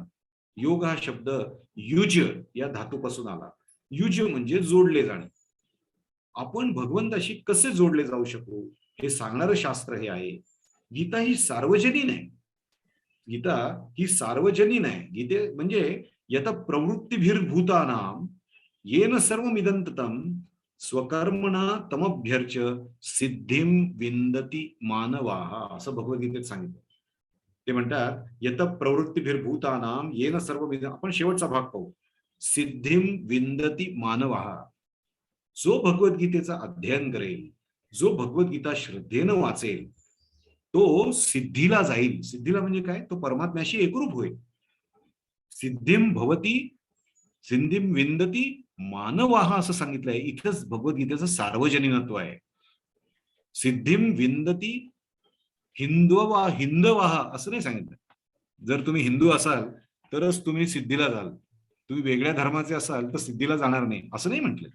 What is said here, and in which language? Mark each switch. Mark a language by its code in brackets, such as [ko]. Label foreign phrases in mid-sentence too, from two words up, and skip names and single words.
[mr] योग हा शब्द युज या धातूपासून आला. युज म्हणजे जोडले जाणे. आपण भगवंताशी कसे जोडले जाऊ शकू हे सांगणारं शास्त्र हे आहे. गीता ही सार्वजनीन आहे. गीता ही सार्वजनीन आहे. गीते म्हणजे [sa] यत प्रवृत्तिभिर्भूतानां येन सर्वमिदं स्वकर्मणा तमभ्यर्च सिद्धिम विंदती मानवाः [mr] असं भगवद्गीतेत सांगितलं. ते म्हणतात [sa] यत प्रवृत्तिभिर्भूतानां येन सर्वमिदं, [mr] आपण शेवटचा भाग पाहू, [sa] सिद्धिम विंदती मानवाः. [mr] जो भगवद्गीतेचा अध्ययन करेल, जो भगवद्गीता श्रद्धेनं वाचेल, तो सिद्धीला जाईल. सिद्धीला म्हणजे काय? तो परमात्म्याशी एकरूप होईल. [sa] सिद्धिम भवती सिद्धिम विंदती मानवाः [mr] असं सांगितलंय. इथंच भगवद्गीतेचं सार्वजनिकत्व आहे. [sa] सिद्धिम विंदती हिंदवाह [mr] असं नाही सांगितलं. जर तुम्ही हिंदू असाल तरच तुम्ही सिद्धीला जाल, तुम्ही वेगळ्या धर्माचे असाल तर सिद्धीला जाणार नाही असं नाही म्हटलं.